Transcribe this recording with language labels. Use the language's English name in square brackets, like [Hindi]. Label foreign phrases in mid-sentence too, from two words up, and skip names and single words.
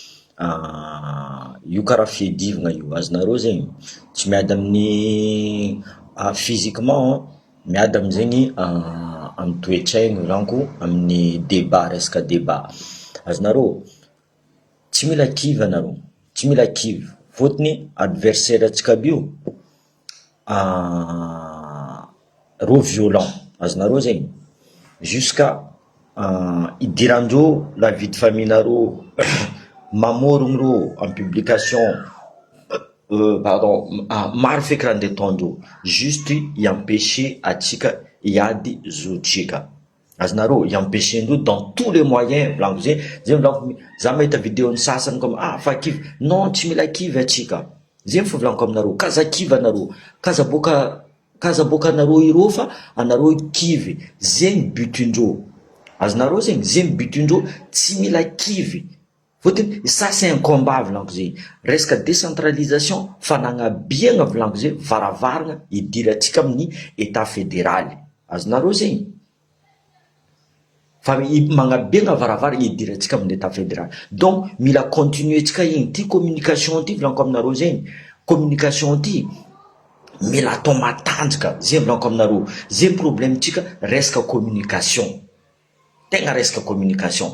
[Malagasy] io karaha fiadivagna io, azonareo zegny tsy miady amin'ny physiquement, miady amizegny amin'ny toetraigny volaniko, amin'ny débat, resaka débat, azonareo tsy mila kivy anareo, tsy mila kivy fôtony adversaire antsika aby io rô violent, azonareo zegny jusqu'à idirandreo [French] la vie de famille- [Malagasy] nareo mamorogno rô [French] en publication pardon, [Malagasy] maro feky raha andeha ataondreo juste i-empêcher atsika hiady zotrika, azonareo i-empêcher-ndreo [French] dans tous les moyens [Malagasy] volaniko zegny volaniko. Za mahita vidéo sasany comme fa kivy, non tsy mila kivy atsika, zegny fo volaniko aminareo, kaza kivy anareo, kaza boka anareo irô fa anareo kivy, zegny butindreo, azonareo zegny, zegny butindreo, tsy mila kivy fôtony [French] ça c'est un combat [Malagasy] volaniko zegny, resaka décentralisation fanagnabiagna volaniko zegny, varavarana idiry atsika amin'ny [French] état fédéral, [Malagasy] azonareo zegny fa magnabiagna varavarana idiry atsika amin'ny [French] état fédéral. [Malagasy] Donc mila continuer tsika igny ty communication ty volaniko aminareo zegny, communication ty mila atao matanjaka, zegny volaniko aminareo, zegny problème tsika resaka communication, tegna resaka communication.